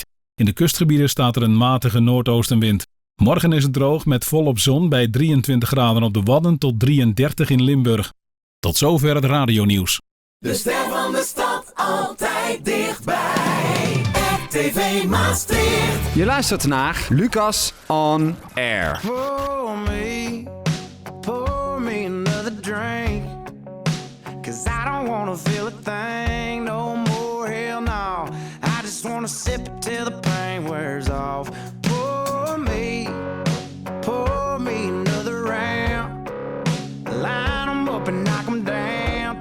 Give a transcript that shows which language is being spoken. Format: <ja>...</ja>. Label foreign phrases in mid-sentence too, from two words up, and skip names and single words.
<nl>In de kustgebieden staat er een matige noordoostenwind. Morgen is het droog met volop zon bij 23 graden op de Wadden tot 33 in Limburg. Tot zover het radionieuws. De ster van de stad altijd dichtbij. RTV Maastricht. Je luistert naar Lucas on Air.</nl> <en>Pour me another drink. 'Cause I don't wanna feel a thing no more, hell no. I just wanna sip it till the pain wears off. Pour me another round. Line 'em up and knock 'em down.</en>